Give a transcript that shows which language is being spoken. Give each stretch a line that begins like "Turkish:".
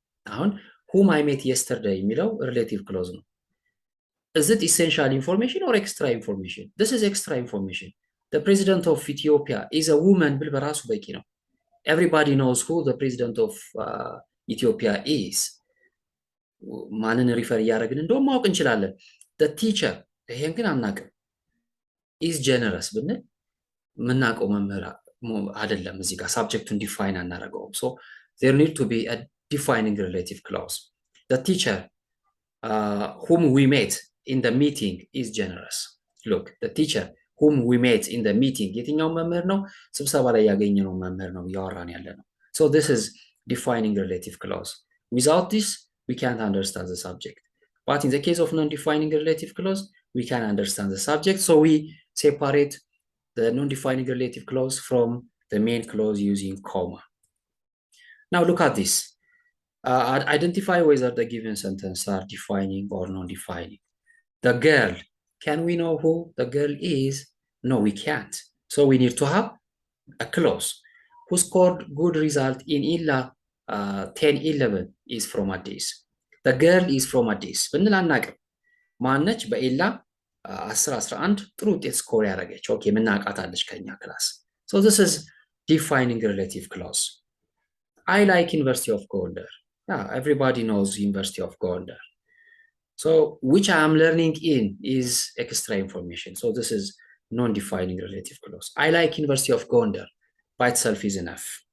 Amharic: አሁን
English: whom I met yesterday
Amharic: የሚለው
English: relative clause ነው። Is it essential information or extra information? This is extra information. The president of Ethiopia is a woman
Amharic: ብል በራሱ በቂ ነው።
English: Everybody knows who the president of Ethiopia is.
Amharic: ማንን ሪፈር እያደረግን እንደውም ማወቅ እንችላለን።
English: The teacher
Amharic: ይሄን ግን አናውቅም።
English: is generous
Amharic: ብንል የምናውቀው መምህር አይደለም። እዚህ ጋር ሳብጀክቱን ዲፋይን አናደርገውም።
English: So there need to be a defining relative clause. The teacher whom we met in the meeting is generous. Look, the teacher whom we met in the meeting
Amharic: የትኛው መምህር ነው? ስብሰባ ላይ ያገኘነው መምህር ነው እያወራን ያለ ነው።
English: So this is defining relative clause. Without this, we can't understand the subject. But in the case of non-defining relative clause, we can understand the subject. So we separate the non-defining relative clause from the main clause using comma. Now look at this. Identify whether the given sentence are defining or non-defining. The girl, can we know who the girl is? No, we can't. So we need to have a clause. Who scored good result in ILA 10-11 is from Addis. The girl is from Addis.
Amharic: ብንል አናውቅም። ማነች በኢላ 10-11 ጥሩ ውጤት ስኮር ያደረገች? ኦኬ ምናውቃታለች ከኛ ክላስ።
English: So this is defining relative clause. I like University of Gondar. Yeah, everybody knows University of Gondar. So which I am learning in is extra information. So this is non-defining relative clause. I like University of Gondar. By itself is enough.